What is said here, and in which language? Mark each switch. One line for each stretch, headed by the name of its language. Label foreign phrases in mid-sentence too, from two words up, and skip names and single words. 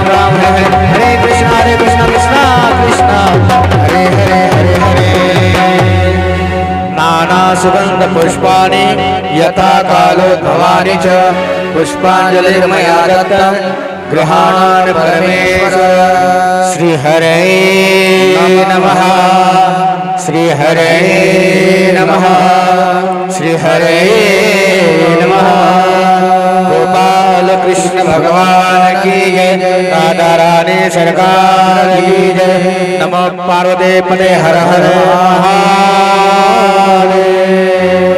Sanskrit: राम हरे हरे कृष्ण कृष्ण कृष्ण हरे हरे हरे हरे। नाना सुगंध पुष्पाणि यथा कालोद्भवानि च पुष्पांजलिर्मया दत्तं गृहाणानि परमेश्वर। श्री हरे नमः श्री हरे नमः श्री हरे नमः।
Hindi: गोपाल कृष्ण भगवान की जय। राधा रानी सरकार की जय।
Sanskrit: नमो पार्वती पते हर हर महादेव।